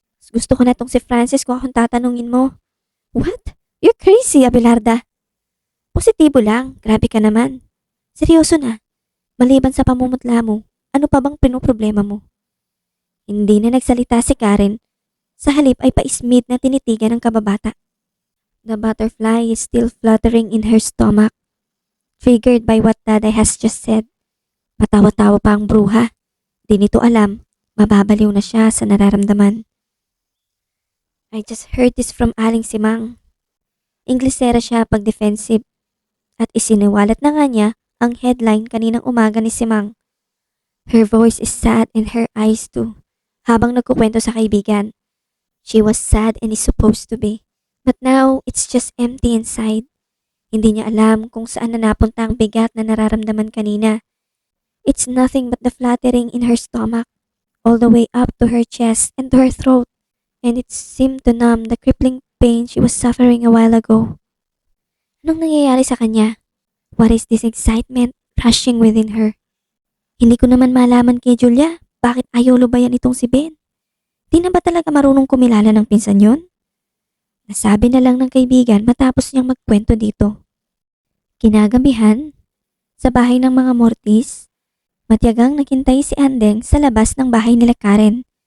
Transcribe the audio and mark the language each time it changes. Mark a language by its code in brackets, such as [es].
[tl] Gusto ko na tong si Francis kung akong tatanungin mo. What? You're crazy, Abelarda. Positibo lang. Grabe ka naman. Seryoso na. Maliban sa pamumutla mo, ano pa bang pinoproblema mo? Hindi na nagsalita si Karen. Sa halip ay paismid na tinitigan ng kababata. [en] The butterfly is still fluttering in her stomach, triggered by what Daday has just said. [tl] Patawa-tawa pa ang bruha. Di nito alam, mababaliw na siya sa nararamdaman. [en] I just heard this from Aling Simang. [tl] Inglesera siya pag defensive at isiniwalat na nga niya ang headline kaninang umaga ni Simang. [en] Her voice is sad and her eyes too, habang nagkukwento sa kaibigan. She was sad and is supposed to be. But now, it's just empty inside. [tl] Hindi niya alam kung saan na napunta ang bigat na nararamdaman kanina. [en] It's nothing but the fluttering in her stomach, all the way up to her chest and to her throat. And it seemed to numb the crippling pain she was suffering a while ago. [tl] Anong nangyayari sa kanya? What is this excitement rushing within her? Hindi ko naman malaman kay Julia bakit ayaw lubayan itong si Ben. Di na ba talaga marunong kumilala ng pinsan yon? Nasabi na lang ng kaibigan matapos niyang magkwento dito. Kinagabihan, sa bahay ng mga Mortis, matyagang naghintay si Andeng sa labas ng bahay nila Karen.